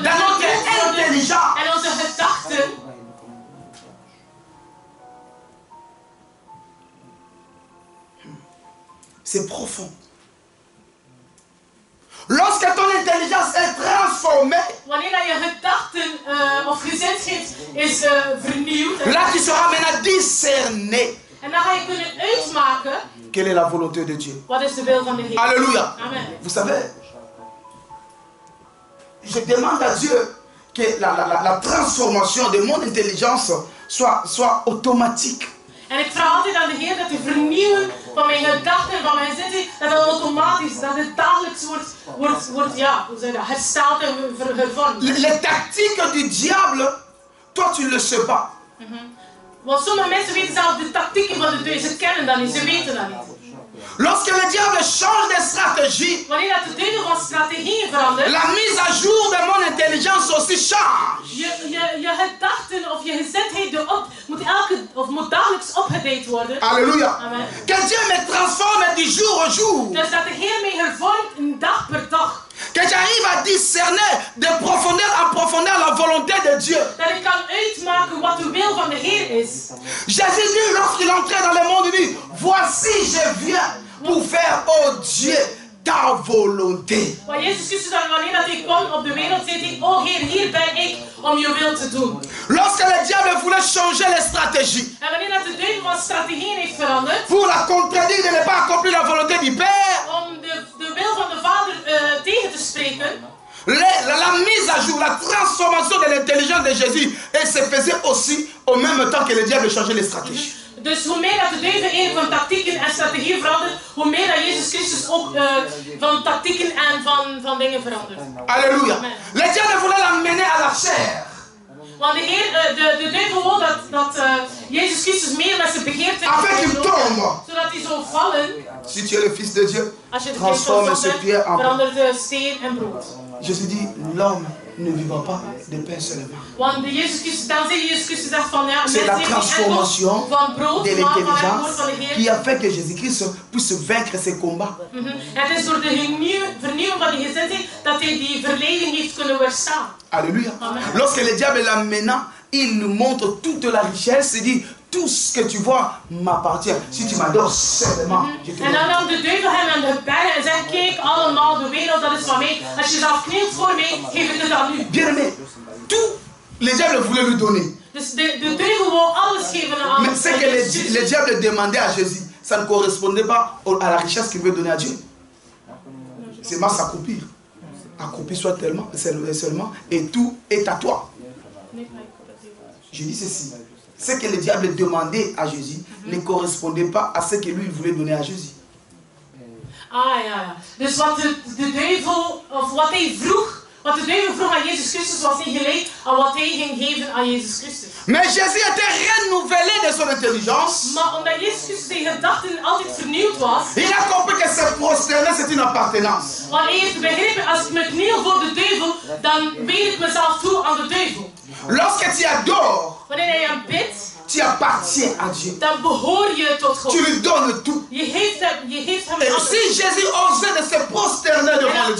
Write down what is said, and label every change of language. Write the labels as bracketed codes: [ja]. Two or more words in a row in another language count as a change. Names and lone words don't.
[fr] dans notre intelligence. [nl] en onze gedachten. [fr] C'est profond. Lorsque ton intelligence est transformée, [nl] Wanneer dat je gedachten of gezindheid is vernieuwd, [fr] là tu seras maintenant discerné. [nl] en dan ga je kunnen uitmaken [fr] Quelle est la volonté de Dieu? [nl] wat is de wil van de Heer. [fr] Alléluia. Amen. Vous savez, je demande à Dieu que la transformation de mon intelligence soit automatique. [nl] En ik vraag altijd aan de Heer dat de vernieuwen van mijn gedachten en van mijn gezindheid, dat het automatisch, dat het dagelijks wordt ja, hoe zeg je dat, hersteld en hervormd. [fr] Les tactiques du diable, toi tu ne le sais pas. [nl] Want sommige mensen weten zelf de tactieken van de duivel, ze kennen dat niet, ze weten dat niet. [fr] Lorsque le diable change de stratégie, [nl] Wanneer dat de duivel van strategieën verandert, [fr] la mise à jour de mon intelligence aussi change. [nl] je gedachten of je gezindheid moet dagelijks opgedate worden. [fr] Alléluia. Amen. Que Dieu me transforme du jour au jour. [nl] Dus dat de Heer mij hervormt een dag per dag. [fr] Que j'arrive à discerner de profondeur en profondeur la volonté de Dieu. [nl] Dat ik kan uitmaken wat de wil van de Heer is. [fr] Jésus dit lorsqu'il entrait dans le monde, il dit, voici je viens pour faire, oh Dieu, ta volonté. [nl] Want Jezus Christus, wanneer dat hij kwam op de wereld, zei hij, oh Heer, hier ben ik om je wil te doen. [fr] Lorsque le diable voulait changer les stratégies, [nl] En wanneer dat de duivel van strategieën heeft veranderd, [fr] pour la contredire de ne pas accomplir la volonté du Père, [nl] om de wil van de Vader tegen te spreken, [fr] la mise à jour, la transformation de l'intelligence de Jésus, elle se faisait aussi au même temps que le diable changeait les stratégies. [nl] dus hoe meer dat de duivel eigenlijk van tactieken en strategieën verandert, hoe meer dat Jezus Christus ook van tactieken en van dingen verandert. [fr] Alléluia. Amen. Le diable voulait l'amener à la chair. [nl] Want de duivel wil dat Jezus Christus meer met zijn begeerte [fr] Afin qu'il tombe. [nl] zodat hij zou vallen. [fr] Si tu es le Fils de Dieu, [nl] Als je de [fr] transforme [nl] geest [fr] ce [nl] van [fr] pierre en pain. [nl] verandert de steen en brood. [fr] Jésus dit, l'homme ne vivra pas de pain seulement. [nl] Want Jezus Christus, dan zegt Jezus Christus zegt van ja, [fr] C'est la transformation [nl] van brood, [fr] de [nl] maar van het woord van de [fr] l'intelligence [nl] Heer. [fr] qui a fait que Jésus-Christ puisse vaincre ses combats. [nl] Het is door de vernieuwing van die gezindheid dat hij die verleiding heeft kunnen weerstaan. [fr] Alléluia. Amen. Lorsque le diable l'amena, il nous montre toute la richesse. Il dit, tout ce que tu vois m'appartient. Si tu m'adores seulement, je te [nl] En dan [fr] donne. [nl] nam de duivel hem aan de bergen en zei, kijk allemaal, de wereld dat is van mij. Als je zelf knielt voor mij, geef ik het aan u. [fr] Bien-aimé, tout, le diable voulait lui donner. [nl] Dus de duivel wou alles geven aan [fr] Mais ce que le diable demandait à Jésus, ça ne correspondait pas à la richesse qu'il veut donner à Dieu. C'est mal s'accomplir. Accomplir soit seulement, et tout est à toi. Je dis ceci. Ce que le diable demandait à Jésus ne correspondait pas à ce que lui voulait donner à Jésus. [nl] Ah ja. Dus wat de duivel, of wat hij vroeg, wat de duivel vroeg aan Jezus Christus was niet gelijk aan wat hij ging geven aan Jezus Christus. [fr] Mais Jésus était renouvelé de son intelligence. [nl] Maar omdat Jezus Christus zijn gedachten altijd vernieuwd was, [fr] Il a compris que que se prosterner, c'est une appartenance. [nl] Want eerst begrepen, als ik me kniel voor de duivel, dan weet ik mezelf toe aan de duivel. [fr] Lorsque tu adores, [nl] Wanneer je hem bidt, [fr] tu appartiens à Dieu. [nl] dan behoor je tot God. [fr] Tu lui donnes tout. [nl] Je geeft hem [fr] Et [nl] alles. [fr] si Jésus osait de se prosterner devant le